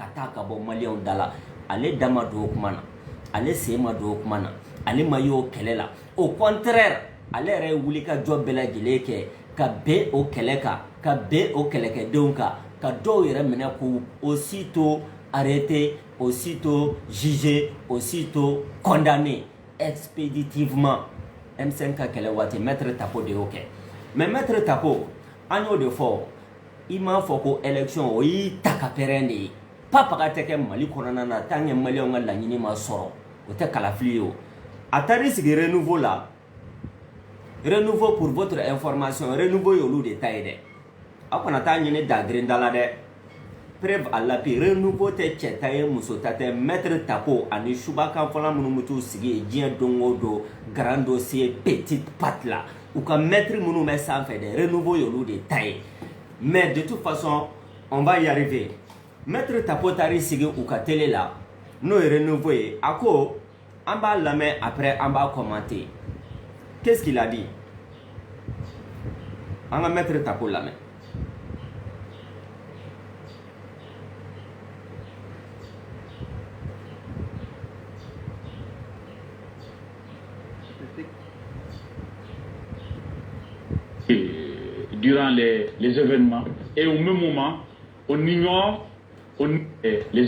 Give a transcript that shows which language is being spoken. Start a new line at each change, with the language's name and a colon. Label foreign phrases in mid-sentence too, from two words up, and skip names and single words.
Bambara: taa ka bɔ malien dala ale dama do kuma na ale sema do kuma na ale mayo kɛlɛ la
French: au contraire
Bambara: ale yɛrɛ wuli ka jɔ bɛɛ lajɛlen kɛ ka bɛn o kɛlɛ kan ka bɛn o kɛlɛkɛdenw kan ka dɔw yɛrɛ minɛ k'u
French: aussitôt arrêté aussitôt jugé aussitôt condamné expéditivement
Bambara: M5 ka kɛlɛ waati maître tapo de y'o kɛ mais maître tapo an y'o de fɔ i m'a fɔ ko élection o y'i ta ka pɛrɛn de ye papa ka tɛ kɛ Mali kɔnɔna na
French: tant que
Bambara: malien ka laɲini ma sɔrɔ o tɛ kalafili ye o a taar'i sigi renouveau la renouveau
French: pour votre information
Bambara: renouveau y'olu de ta ye dɛ a kana taa ɲini dagirindala dɛ
French: preuve à l'appui
Bambara: renouveau te cɛ ta ye muso ta tɛ maître Tapo ani subakan fɔla minnu bɛ t'u sigi diɲɛ don o don grand dossier petite patte la u ka maître minnu bɛ sanfɛ dɛ renouveau y'olu de ta ye
French: mais de toute façon on va y arriver
Bambara: maître Tapo taar'i sigi u ka télé la n'o ye renouveau ye a ko an b'a lamɛn après an b'a commenter
French: qu'est-ce qu'il a dit
Bambara: an ka maître Tapo lamɛn.
French: Durant les événements et au même moment on ignore les